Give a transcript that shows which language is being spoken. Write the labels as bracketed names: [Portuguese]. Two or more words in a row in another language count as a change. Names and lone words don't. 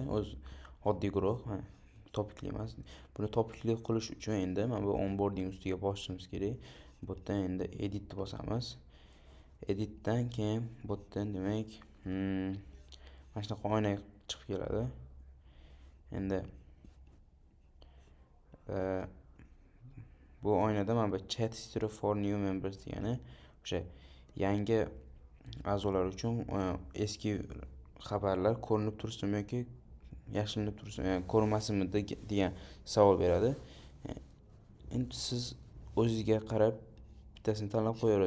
[Uzbek] Oddiy guruh, topikli emas. Buni topikli qilish uchun endi mana bu onboarding ustiga bosishimiz kerak. Bu yerdan endi edit bosamiz. Editdan keyin bu yerdan demak mana shunaqa oyna chiqib keladi. Endi bu oynada mana bu [English] chat history for new members [Uzbek] degani o'sha yangi a'zolar uchun eski xabarlar ko'rinib tursin yoki yashirinib tursin, ya'ni ko'rinmasinmi degan savol beradi. Endi siz o'zingizga qarab bittasini tanlab qo'yaverasiz.